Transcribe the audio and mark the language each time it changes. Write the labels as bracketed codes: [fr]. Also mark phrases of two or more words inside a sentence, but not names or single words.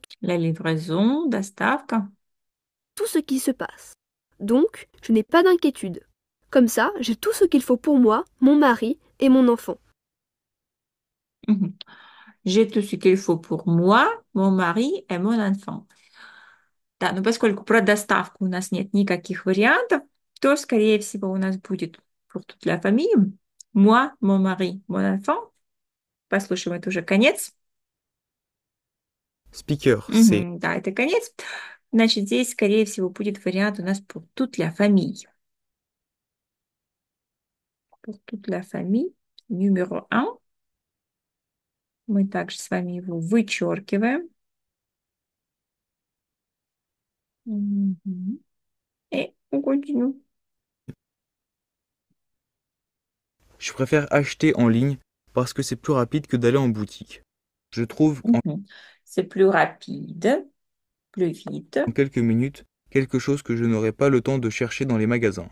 [fr] La livraison, доставка. tout ce qui se passe. Donc, je n'ai pas d'inquiétude. Comme ça, j'ai tout ce qu'il faut pour moi, mon mari et mon enfant. Мгм. J'ai tout ce qu'il faut pour moi, mon mari et mon enfant. [ru] Да, но поскольку про доставку у нас нет никаких вариантов, то, скорее всего, у нас будет [fr] pour toute la famille. Moi, mon mari, mon enfant. [ru] Послушаем, это уже конец. [en] Speaker C. [ru] Да, это конец. Значит, здесь, скорее всего, будет вариант у нас [fr] pour toute la famille. Pour toute la famille. Numéro 1. [ru] Мы также с вами его вычеркиваем. Мгм. [fr] Et on continue. Je préfère acheter en ligne parce que c'est plus rapide que d'aller en boutique. Je trouve Mhm. C'est plus rapide, plus vite. en quelques minutes quelque chose que je n'aurai pas le temps de chercher dans les magasins.